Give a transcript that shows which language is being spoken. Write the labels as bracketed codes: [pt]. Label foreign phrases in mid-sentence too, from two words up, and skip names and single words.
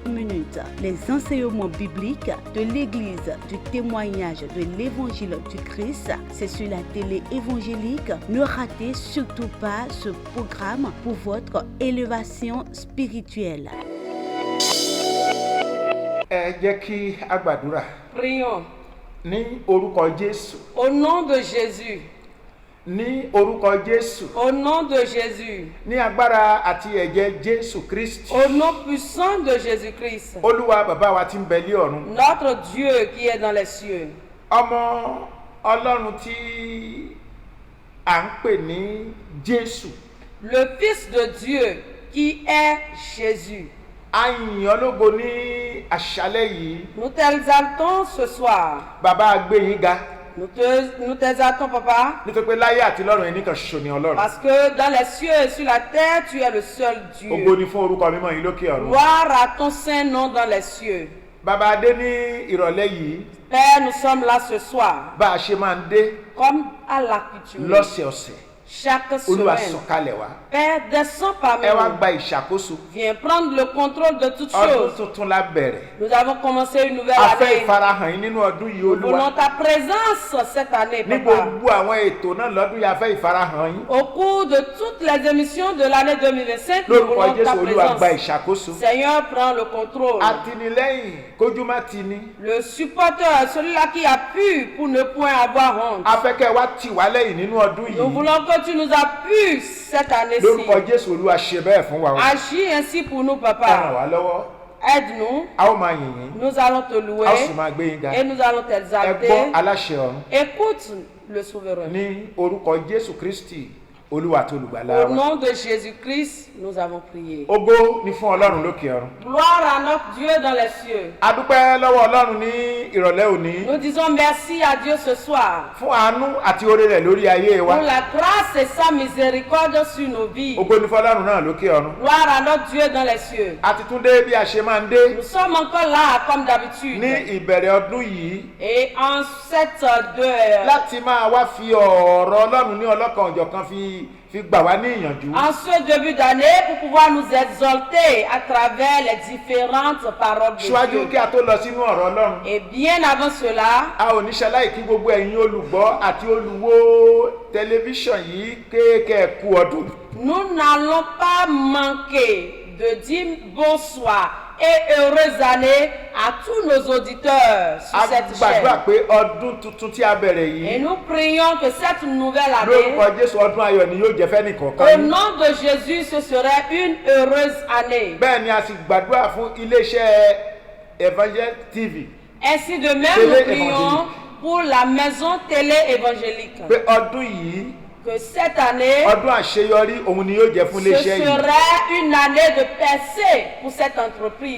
[fr] Les enseignements bibliques de l'Église du témoignage de l'Évangile du Christ, c'est sur la télé évangélique. Ne ratez surtout pas ce programme pour votre élévation spirituelle. Prions. [yo] Ní orúkọ Jésù. [fr] Au nom de Jésus. [yo] Ní orúkọ Jésù. [fr] Au nom de Jésus. [yo] Ní agbára àti ẹ̀jẹ̀ Jésù Kristi. [fr] Au nom puissant de Jésus-Christ. [yo] Olúwa bàbá wa tí ń bẹ lé ọ̀run. [fr] Notre Dieu qui est dans les cieux. [yo] Ọmọ Ọlọ́run tí à ń pè ní Jésù. [fr] Le Fils de Dieu qui est Jésus. [yo] A yìn ọ́ lógo ní àṣálẹ́ yìí. [fr] Nous t'exaltons ce soir. [yo] Bàbá a gbé yín ga. [fr] Nous t'exaltons, Papa. [yo] Nítorí pé láyé àti lọ́run ẹni kan ṣoṣo ni Ọlọ́run. [fr] Parce que dans les cieux et sur la terre, tu es le seul Dieu. [yo] Ògo ni fún orúkọ mímọ́ yín lókè ọ̀run. [fr] Gloire à ton saint nom dans les cieux. [yo] Bàbá adé ní ìrọ̀lẹ́ yìí. [fr] Père, nous sommes là ce soir. [yo] Bá a ṣe máa ń dé. [fr] Comme à l'accoutumée. [yo] Lọ́sẹ̀ọ̀sẹ̀. [fr] Chaque [yo] Olúwa [fr] semaine. [yo] sọ̀kalẹ̀ wá. [fr] Père, descends parmi [yo] Ẹ wá [fr] nous. [yo] gba ìṣàkóso. [fr] Viens prendre le contrôle de toutes [yo] Ọdún [fr] choses. [yo] tuntun la bẹ̀rẹ̀. [fr] Nous avons commencé une nouvelle [yo] A fẹ́ [fr] année. [yo] ìfarahàn yín nínú ọdún yìí [fr] Nous [yo] Olúwa. [fr] voulons ta présence cette année, [yo] Ní [fr] Papa. [yo] gbogbo àwọn ètò náà lọ́dún yìí a fẹ́ ìfarahàn yín. [fr] Au cours de toutes les émissions de l'année 2025, nous [yo] Lórúkọ [fr] voulons ta [yo] Jésù Olúwa gba [fr] présence. [yo] ìṣàkóso. [fr] Seigneur, prends le contrôle. [yo] Àtìlẹ́yìn kójú má ti ní. [fr] Le supporteur, celui-là qui appuie pour ne point avoir honte. [yo] A fẹ́ kẹ́ ẹ wá tì wá lẹ́yìn nínú ọdún [fr] Nous [yo] yìí. [fr] voulons que tu nous appuies cette année-ci. [yo] Lórúkọ Jésù Olúwa ṣe bẹ́ẹ̀ fún wa. [fr] Agis ainsi pour nous, [yo] Ẹ ràn [fr] Papa. [yo] wá lọ́wọ́. [fr] Aide-nous. [yo] A ó máa yìn yín. [fr] Nous allons te louer [yo] A ó sì máa gbé yín ga. [fr] et nous allons [yo] Ẹ [fr] t'exalter. [yo] gbọ́ aláṣẹ ọ̀run. [fr] Écoute le souverain. [yo] Ní orúkọ Jésù Kristi Olúwa àti Olùgbàlà [fr] Au [yo] wa. [fr] nom de Jésus-Christ, nous avons prié. [yo] Ògo ni fún Ọlọ́run lókè ọ̀run. [fr] Gloire à notre Dieu dans les cieux. [yo] A dúpẹ́ lọ́wọ́ Ọlọ́run ní ìrọ̀lẹ́ òní [fr] Nous disons merci à Dieu ce soir [yo] fún àánú àti oore rẹ̀ lórí ayé wa. [fr] pour la grâce et sa miséricorde sur nos vies. [yo] Ògo ni fún Ọlọ́run náà lókè ọ̀run. [fr] Gloire à notre Dieu dans les cieux. [yo] A ti tún dé bí a ṣe máa ń dé [fr] Nous sommes encore là comme d'habitude. [yo] ní ìbẹ̀rẹ̀ ọdún yìí [fr] Et en cette de [yo] láti máa wá fi ọ̀rọ̀ Ọlọ́run ní ọlọ́kan òjọ̀kan fi gbà wá ní ìyànjú. [fr] en ce début d'année pour pouvoir nous exalter à travers les différentes paroles de [yo] Ṣíwájú kí [fr] Dieu. [yo] a tó lọ sínú ọ̀rọ̀ Ọlọ́run, [fr] Et bien avant cela, [yo] a ò ní ṣaláì kí gbogbo ẹ̀yin olùgbọ́ àti olùwò tẹlifíṣàn yìí kéèké kú ọdún. [fr] nous n'allons pas manquer de dire bonsoir et heureuse année à tous nos auditeurs sur [yo] A [fr] cette [yo] gbàdúrà [fr] chaîne. [yo] pé ọdún tuntun tí a bẹ̀rẹ̀ [fr] Et [yo] yìí [fr] nous prions que cette nouvelle année, [yo] lórúkọ Jésù ọdún ayọ̀ ni yóò jẹ́ fẹ́nìkọ̀ọ̀kan [fr] au [yo] yín. [fr] nom de Jésus, ce serait une heureuse année. [yo] Bẹ́ẹ̀ ni a sì gbàdúrà fún iléeṣẹ́ Evangel TV [fr] Ainsi de même, Télé nous prions évangélique. pour la maison télé évangélique. [yo] pé ọdún yìí [fr] Que cette année, [yo] ọdún àṣeyọrí òun ni yóò jẹ́ fún [fr] ce [yo] iléeṣẹ́ yìí. [fr] serait une année de percée pour cette entreprise.